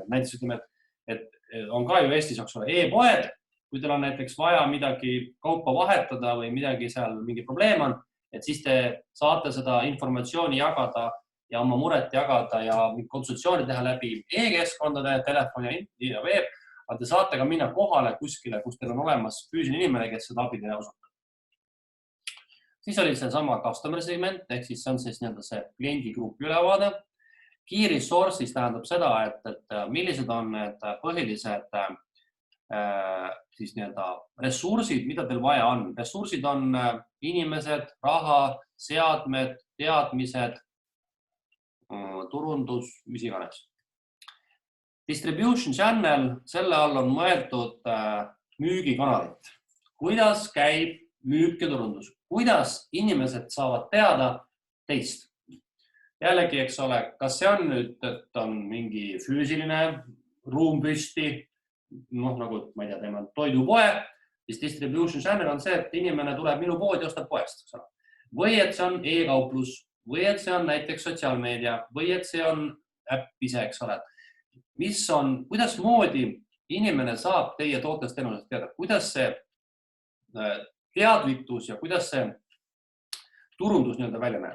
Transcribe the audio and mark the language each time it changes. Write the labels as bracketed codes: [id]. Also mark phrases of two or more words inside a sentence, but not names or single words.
[et] Näiteks ütleme, et on ka ju Eestis e-poed, kui teil on näiteks vaja midagi kaupa vahetada või midagi seal mingi probleem on, et siis te saate seda informatsiooni jagada ja oma muret jagada ja konsultatsiooni teha läbi e-keskkondade, telefoni ja veeb, aga te saate ka minna kohale kuskile, kus teil on olemas füüsiline inimene, kes seda abi teile osutab. Siis oli see sama [en] customer segment, [et] ehk siis see on siis see kliendigrupi ülevaade. [en] Key resources [et] tähendab seda, et millised on need põhilised siis ressursid, mida teil vaja on. Ressursid on inimesed, raha, seadmed, teadmised, turundus, mis iganes. [en] Distribution channel, [et] selle all on mõeldud müügikanalit. Kuidas käib müük ja turundus? Kuidas inimesed saavad teada teist? Jällegi, eks ole, kas see on nüüd, et on mingi füüsiline ruum püsti, nagu, ma ei tea, teeme toidupoe, siis [en] distribution channel [et] on see, et inimene tuleb minu poodi ja ostab poest. Või et see on e-kauplus, või et see on näiteks sotsiaalmeedia, või et see on äpp ise, eks ole. Kuidas moodi inimene saab teie tootest teenusest teada? Kuidas see teadlikkus ja kuidas see turundus välja näeb?